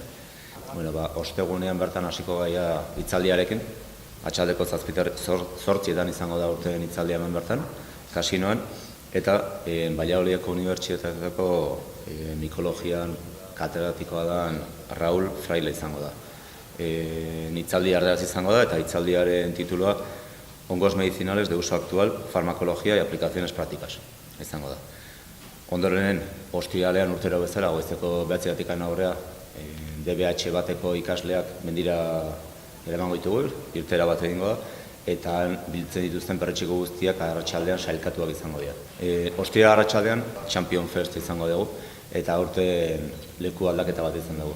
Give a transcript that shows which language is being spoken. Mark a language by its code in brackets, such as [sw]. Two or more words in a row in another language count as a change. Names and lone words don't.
[eu] Ostegunean bertan hasiko gaia hitzaldiarekin, atxaldeko 8:00 izango da urteen hitzaldia hemen bertan, kasinoan, eta Valladolideko Unibertsitateko mikologian katedratikoa da Raúl Fraile izango da. Hitzaldi erderaz izango da, eta hitzaldiaren titulua Hongos medicinales de uso actual, farmakologia y aplicaciones prácticas izango da. Ondorenen, ostiralean urtero bezala, goizeko 9:00 aurrea, DBH bateko ikasleak mendira eramango ditugu, irtera bat egingo da, eta biltzen dituzten perretxiko guztiak arratsaldean sailkatuak izango dira. Ostira arratsaldean Champion Fest izango dugu, eta aurten leku aldaketa bat izan dugu.